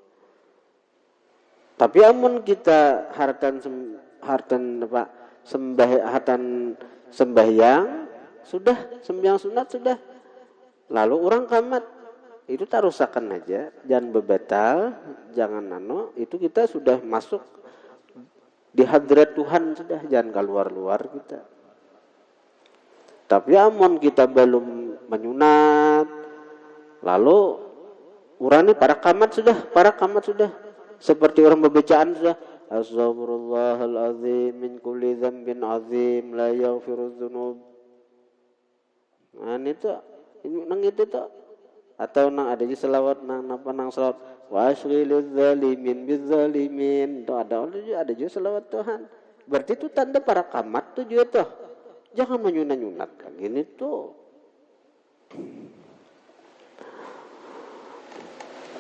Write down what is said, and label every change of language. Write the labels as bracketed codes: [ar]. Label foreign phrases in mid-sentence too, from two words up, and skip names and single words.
[bjn] Tapi amun kita hartan sembahyang sudah, sembahyang sunat sudah, lalu orang qamat, itu tarusakan aja, jangan bebatal, jangan itu kita sudah masuk di hadrat Tuhan sudah, jangan keluar-luar kita. Tapi amun kita belum menyunat, lalu orang ini para qamat sudah, seperti orang berbacaan sudah, [ar] أستغفر الله العظيم من كل ذنب عظيم لا يغفر الذنوب. [bjn] Nah itu nang itu tuh, atau nang ada je selawat nang selawat [ar] واشغل الظالمين بالظالمين, [bjn] itu ada je selawat Tuhan. Berarti itu tanda para qamat tuh juga tuh. Jangan menyunat-nyunat kan gini tuh.